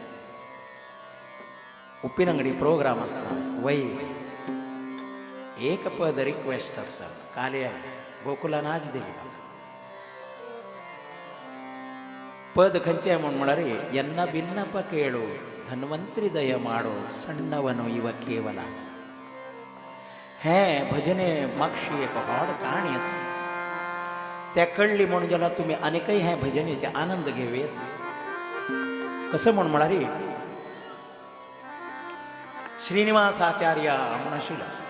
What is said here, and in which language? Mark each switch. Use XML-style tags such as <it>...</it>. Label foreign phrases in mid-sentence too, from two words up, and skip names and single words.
<kok>उप्पिनंगडी प्रोग्राम आसता वय एक पद रिक्वेस्ट आसा काली गोकुलान आज दिली पद खंचे म्हण म्हळ्यार</kok> <kn>ಎನ್ನ ಭಿನ್ನಪ ಕೇಳು ಧನ್ವಂತ್ರಿ ದಯ ಮಾಡೋ ಸಣ್ಣವನು ಇವ</kn> <kok>ಕೇವಲ हें भजने मागशी एक व्हड काणी आसा त्या कळली म्हणून जाल्यार तुमी आनीकय हे भजनेचे आनंद घेवेत कसं म्हण म्हळ्यार श्रीनिवासाचार्य म्हण आशिल्लो</kok>